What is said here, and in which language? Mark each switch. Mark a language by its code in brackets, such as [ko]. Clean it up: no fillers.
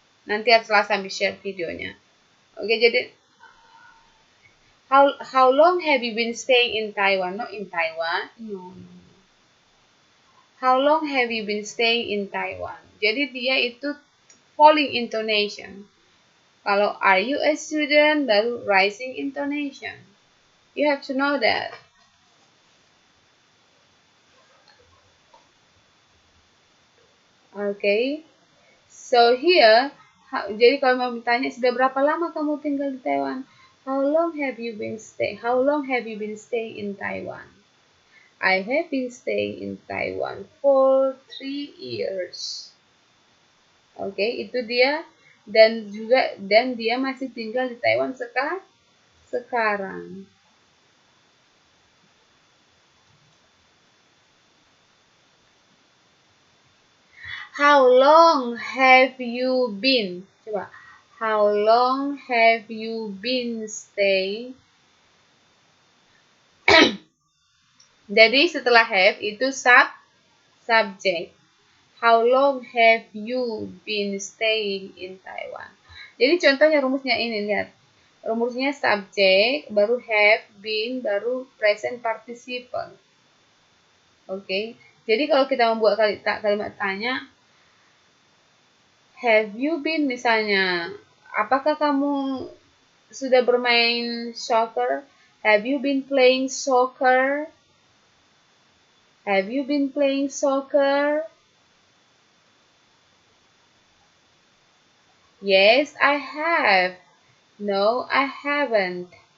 [id] Nanti setelah sampai share videonya. Oke, jadi [en] how long have you been staying in Taiwan? No, in Taiwan. No. How long have you been staying in Taiwan? [id] Jadi dia itu [en] falling intonation. [id] Kalau [en] are you a student [id] baru [en] rising intonation. You have to know that. Okay. So here, [id] jadi kalau mau bertanya sudah berapa lama kamu tinggal di Taiwan? [en] How long have you been staying in Taiwan? I have been staying in Taiwan for 3 years. [id] Okay, itu dia dan dia masih tinggal di Taiwan sekarang. [en] How long have you been? [id] Coba. [en] How long have you been staying? [id] Jadi setelah have itu subject. [en] How long have you been staying in Taiwan? [id] Jadi contohnya rumusnya ini, lihat. Rumusnya subject, baru have, been, baru present participle. Oke. Jadi kalau kita membuat kalimat tanya, [en] have you been [id] misalnya, apakah kamu sudah bermain soccer? [en] Have you been playing soccer? Have you been playing soccer? Yes, I have. No, I haven't.